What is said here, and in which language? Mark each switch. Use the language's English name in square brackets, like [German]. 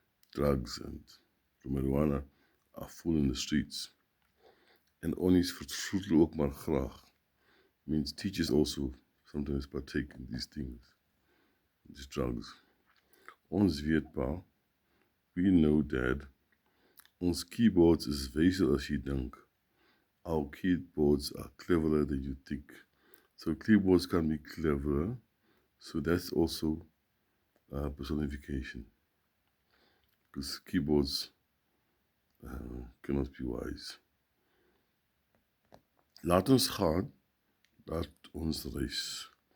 [English] Drugs and marijuana are full in the streets. [Afrikaans] And onnies vertroetel ook maar graag. [English] Means teachers also sometimes partake in these things, these drugs. [Afrikaans] Ons weet pa, [English] we know dad, [Afrikaans] ons keyboards is wyser as jy dink. [English] Our keyboards are cleverer than you think. So keyboards can be cleverer, so that's also personification. Because keyboards cannot be wise. [Afrikaans] Laat ons gaan, laat ons reis.